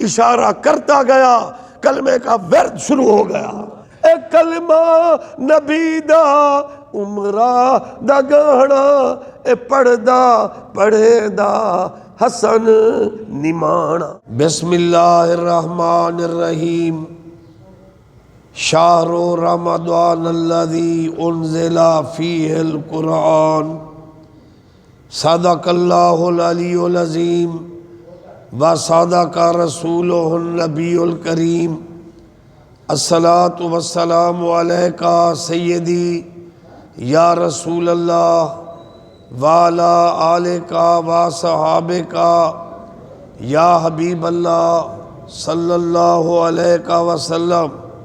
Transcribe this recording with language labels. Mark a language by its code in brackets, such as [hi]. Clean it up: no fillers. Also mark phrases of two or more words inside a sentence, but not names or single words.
[ur] اشارہ کرتا گیا، کلمے کا ورد شروع ہو گیا۔ [pa] اے کلمہ نبی دا عمرہ دا گہنا، اے پڑھدا پڑھے دا حسن نمانا۔ [ar] بسم اللہ الرحمن الرحیم۔ شہر رمضان الذی انزل فیہ القرآن، صدق اللہ العلی العظیم وصدق رسولہ النبی الکریم۔ الصلاۃ والسلام علیکہ سیدی یا رسول اللہ وعلی آلکہ وصحابکہ یا حبیب اللہ صلی اللہ علیہ وسلم۔